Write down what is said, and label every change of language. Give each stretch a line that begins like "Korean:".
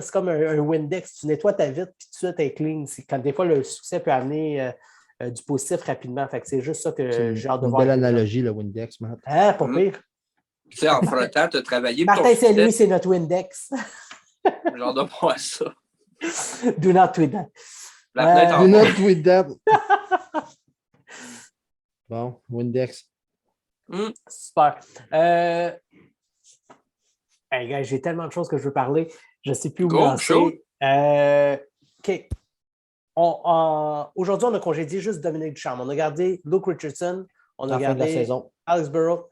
French: C'est comme un Windex. Tu nettoies ta vitre puis tout ça, tu es clean. Quand des fois, le succès peut amener du positif rapidement. Fait que c'est juste ça que j'ai hâte de voir. Une belle analogie, le Windex, Matt. Pas pire. Tu sais, en frottant, tu as travaillé. Martin Saint-Louis, c'est notre Windex. Genre de moi ça.
English: Do not tweet that. Do not tweet that.
French: Bon, Windex. Super. Hey, gars, j'ai tellement de choses que je veux parler. Je ne sais plus où lancer. OK. Aujourd'hui, on a congédié juste Dominique Ducharme. On a gardé Luke Richardson. On a À la fin de la gardé saison. Alex Burrows.